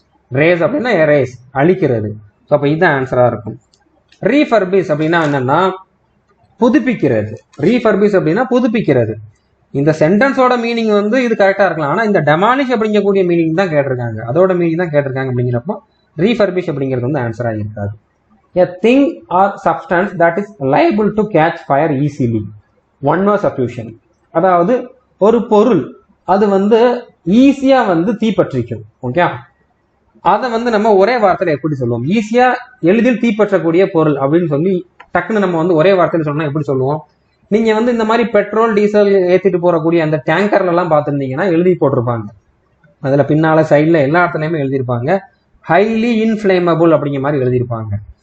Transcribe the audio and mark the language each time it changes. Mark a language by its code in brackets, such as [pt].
[ta] Race அப்படின்னா erase, அழிக்கிறது. So அப்போ இதுதான் ஆன்சரா இருக்கும். ரீஃபர்பிஸ் அப்படின்னா என்னன்னா புதுப்பிக்கிறது. ரீஃபர்பிஸ் அப்படின்னா புதுப்பிக்கிறது. இந்த சென்டென்ஸோட மீனிங் வந்து இது கரெக்டா இருக்கலாம், ஆனா இந்த டெமாலிஷ் அப்படிங்கக்கூடிய மீனிங் தான் கேட்டிருக்காங்க, அதோட மீனிங் தான் கேட்டிருக்காங்க. அப்படிங்கிறப்போ ரீஃபர்பிஷ் அப்படிங்கிறது வந்து ஆன்சரா இருக்காது. [en] A thing or substance that is liable to catch fire easily. One word sufficient. [ta] அதாவது ஒரு பொருள் அது வந்து ஈஸியா வந்து தீப்பற்றிக்கும். ஓகே, அதை வந்து நம்ம ஒரே வார்த்தையில எப்படி சொல்லுவோம், ஈஸியா எளிதில் தீப்பற்றக்கூடிய பொருள் அப்படின்னு சொல்லி டக்குன்னு நம்ம வந்து ஒரே வார்த்தையில சொன்னா எப்படி சொல்லுவோம்? நீங்க வந்து இந்த மாதிரி பெட்ரோல் டீசல் ஏத்திட்டு போறக்கூடிய அந்த டேங்கர்ல எல்லாம் பார்த்துருந்தீங்கன்னா எழுதி போட்டிருப்பாங்க, அதுல பின்னால சைட்ல எல்லா இடத்துலயுமே எழுதியிருப்பாங்க ஹைலி இன்ஃபிளேமபிள் அப்படிங்கிற மாதிரி எழுதியிருப்பாங்க.